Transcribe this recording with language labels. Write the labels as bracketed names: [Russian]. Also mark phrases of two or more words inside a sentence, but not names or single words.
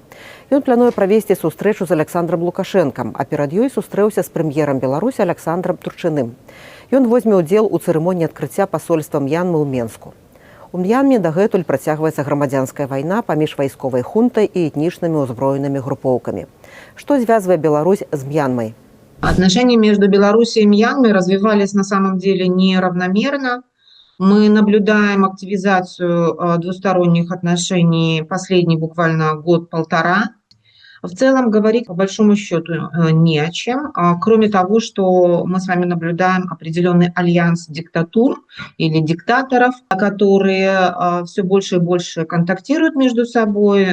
[Belarusian] Ён плануе правесці сустрэчу з Александром Лукашэнкам, а перад ёй сустрэўся з прэм'ерам Беларусі Александром Турчыным. Ён возьме ўдзел у цырымоніі адкрыцця пасольства М'янмы ў Менску. У М'янме дагэтуль працягваецца грамадзянская вайна паміж вайсковай хунтай і этнічнымі ўзброенымі групоўкамі. Што звязвае Беларусь з М'янмай? [Russian] Отношения между Белоруссией и Мьянмой развивались на самом деле неравномерно. Мы наблюдаем активизацию двусторонних отношений последний буквально год-полтора. В целом говорить по большому счету не о чем, кроме того, что мы с вами наблюдаем определенный альянс диктатур или диктаторов, которые все больше и больше контактируют между собой.